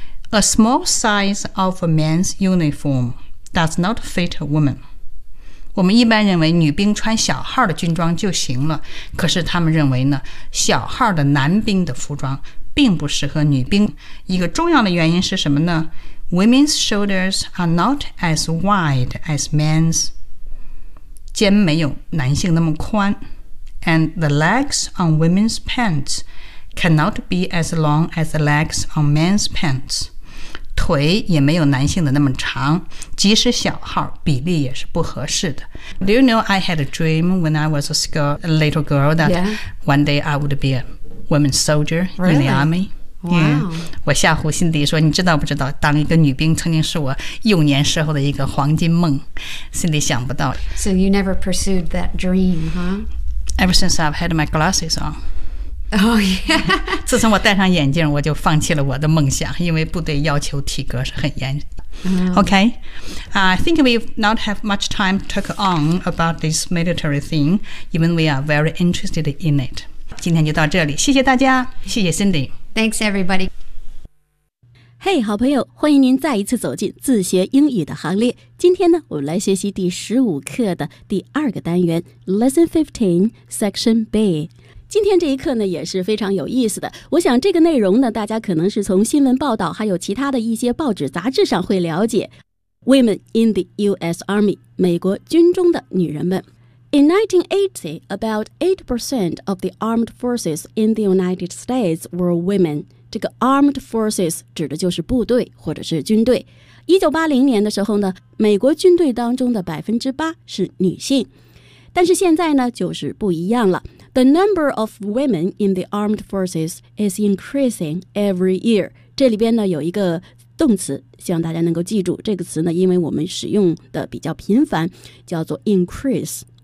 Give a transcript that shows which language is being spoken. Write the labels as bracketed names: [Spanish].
[English] A small size of a man's uniform does not fit a woman. [Chinese] 我们一般认为女兵穿小号的军装就行了，可是他们认为呢，小号的男兵的服装并不适合女兵。一个重要的原因是什么呢？ [English] Women's shoulders are not as wide as men's. [Chinese] 肩没有男性那么宽。 [English] And the legs on women's pants cannot be as long as the legs on men's pants. [Chinese] 腿也没有男性的那么长，即使小号，比例也是不合适的。 [English] Do you know I had a dream when I was a little girl that one day I would be a women's soldier in the army? Wow. [Chinese] 我吓唬辛迪说，你知道不知道，当一个女兵曾经是我幼年时候的一个黄金梦。辛迪想不到。 [English] So you never pursued that dream, huh? Ever since I've had my glasses on. Oh, yeah. [Chinese] 自从我戴上眼镜，我就放弃了我的梦想，因为部队要求体格是很严。 [English] Okay. I think we not have much time to talk on about this military thing, even we are very interested in it. [Chinese] 今天就到这里，谢谢大家，谢谢 Cindy. [English] Thanks, everybody. [Chinese] Hey, 好朋友，欢迎您再一次走进自学英语的行列。今天呢，我们来学习第十五课的第二个单元 [English] Lesson 15, Section B。 [Chinese] 今天这一课呢也是非常有意思的，我想这个内容呢大家可能是从新闻报道还有其他的一些报纸杂志上会了解。 [English] Women in the US Army, [Chinese] 美国军中的女人们。 [English] In 1980, about 8% of the armed forces in the United States were women. [Chinese] 这个 armed forces 指的就是部队或者是军队。 1980年的时候呢，美国军队当中的 8% 是女性。但是现在呢，就是不一样了。 [English] The number of women in the armed forces is increasing every year. [Chinese] 这里边呢有一个动词，希望大家能够记住这个词呢，因为我们使用的比较频繁，叫做 increase。